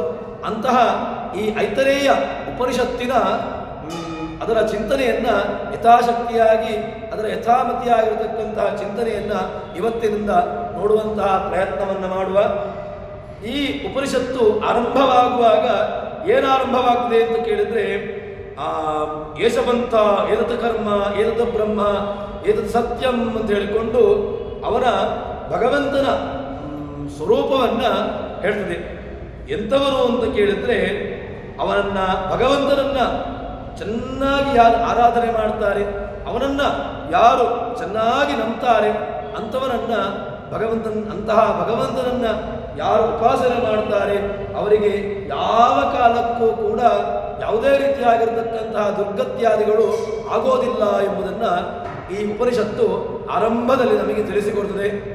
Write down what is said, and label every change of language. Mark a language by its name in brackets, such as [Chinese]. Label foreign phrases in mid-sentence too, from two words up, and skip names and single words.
[Kannada] ಅಂತಹ ಈ ಐತರೇಯ ಉಪನಿಷತ್ತಿನ ಅದರ ಚಿಂತನೆಯನ್ನ ಯಥಾಶಕ್ತಿಯಾಗಿ ಅದರ ಯಥಾಮತಿಯಾಗಿರತಕ್ಕಂತಹ ಚಿಂತನೆಯನ್ನ ಇವತ್ತಿನಿಂದ ನೋಡುವಂತಹ ಪ್ರಯತ್ನವನ್ನು ಮಾಡುವ. ಈ ಉಪನಿಷತ್ತು ಆರಂಭವಾಗುವಾಗ ಏನಾರಂಭವಾಗ್ತದೆ ಅಂತ ಕೇಳಿದ್ರೆ [Sanskrit] एषवन्त एतत् कर्म एतत् ब्रह्म एतत् सत्यं [Kannada] ಅಂತ ಹೇಳಿಕೊಂಡು ಅವನ ಭಗವಂತನ ಸ್ವರೂಪವನ್ನ ಹೇಳ್ತದೆ. ಎಂಥವನು ಅಂತ ಕೇಳಿದ್ರೆ ಅವನನ್ನ ಭಗವಂತನನ್ನ ಚೆನ್ನಾಗಿ ಯಾರು ಆರಾಧನೆ ಮಾಡ್ತಾರೆ, ಅವನನ್ನ ಯಾರು ಚೆನ್ನಾಗಿ ನಂಬ್ತಾರೆ, ಅಂಥವನನ್ನ ಅಂತಹ ಭಗವಂತನನ್ನ ಯಾರು ಉಪಾಸನೆ ಮಾಡ್ತಾರೆ ಅವರಿಗೆ ಯಾವ ಕಾಲಕ್ಕೂ ಕೂಡ ಯಾವುದೇ ರೀತಿಯಾಗಿರ್ತಕ್ಕಂತಹ ದುರ್ಗತ್ಯಾದಿಗಳು ಆಗೋದಿಲ್ಲ ಎಂಬುದನ್ನ ಈ ಉಪನಿಷತ್ತು ಆರಂಭದಲ್ಲಿ ನಮಗೆ ತಿಳಿಸಿಕೊಡ್ತದೆ.